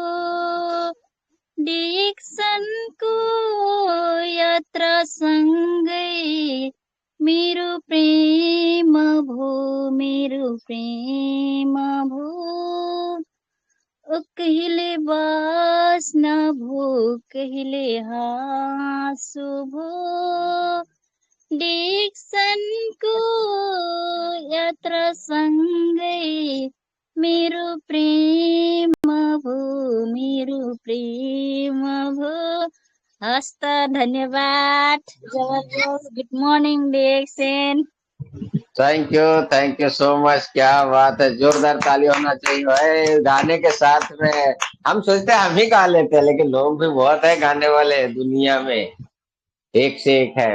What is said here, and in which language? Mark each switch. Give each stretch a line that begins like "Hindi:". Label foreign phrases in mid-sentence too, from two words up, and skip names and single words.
Nepali: डिक्सनको यात्रा सँगै मेरो प्रेम भो, मेरो प्रेम भो, ओ कहिले बास्न भो, कहिले हाँसो भो, डिक्सनको यात्रा सँगै मेरो प्रेम भो, मेरो प्रेम भो। हस्त धन्यवाद। जबरदस्त।
English: good morning Dixon. thank you so much.
Hindi: क्या बात है, जोरदार ताली होना चाहिए भाई। गाने के साथ में हम सोचते हैं हम ही गा लेते हैं, लेकिन लोग भी बहुत है गाने वाले दुनिया में, एक से एक है।